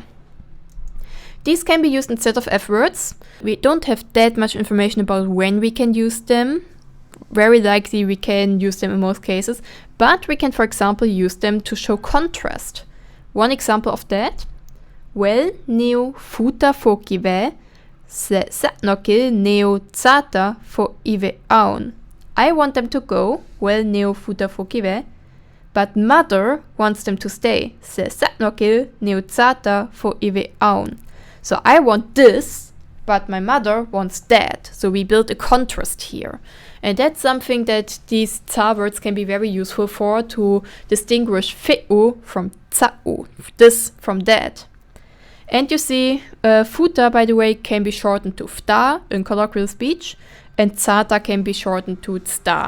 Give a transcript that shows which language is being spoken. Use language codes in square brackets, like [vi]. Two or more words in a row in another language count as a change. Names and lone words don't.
[en] These can be used instead of F words. We don't have that much information about when we can use them. Very likely we can use them in most cases, but we can, for example, use them to show contrast. One example of that: [art] well neo futa fo kive, se satnokil neo tsata fo ive aun. [en] I want them to go, [art] well neo futa fo kive, [en] but mother wants them to stay, [art] se satnokil neo tsata fo ive aun. [en] So I want this, but my mother wants that. So we build a contrast here. And that's something that these tsa words can be very useful for, to distinguish feu from tsa'u, this from that. And you see, futa, by the way, can be shortened to fta in colloquial speech, and tsata can be shortened to tsta.